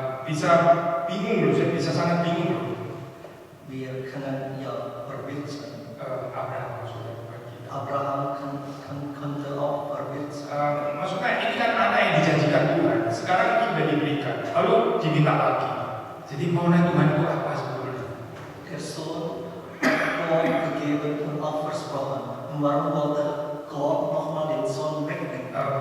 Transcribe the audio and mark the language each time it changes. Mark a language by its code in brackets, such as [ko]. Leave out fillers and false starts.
[id] Bisa bingung loh, saya bisa sangat bingung loh. [de] Wir können ja verwirrt sein. [id] Abraham maksudnya bukan kita. [de] Abraham könnte auch verwirrt sein. [id] Maksudnya ini kan anak yang dijanjikan Tuhan, sekarang sudah diberikan, lalu diminta lagi. Jadi maunya Tuhan itu apa sebetulnya? [de] Der Sohn hat gegeben und auch versprochen. Und warum wollte Gott nochmal den Sohn wegnehmen?